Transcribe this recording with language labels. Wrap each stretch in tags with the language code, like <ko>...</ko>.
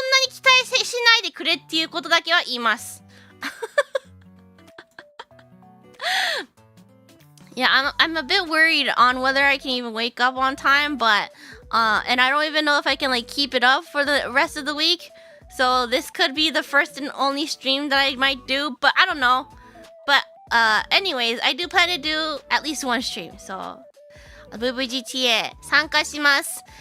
<ja>期待しないでくれっていうことだけは言います</ja> <en>Yeah, I'm a bit worried on whether I can even wake up on time, but and I don't even know if I can like keep it up for the rest of the week. So this could be the first and only stream that I might do, but I don't know. But anyways, I do plan to do at least one stream.</en> <ja>So VVGTA 参加します。</ja>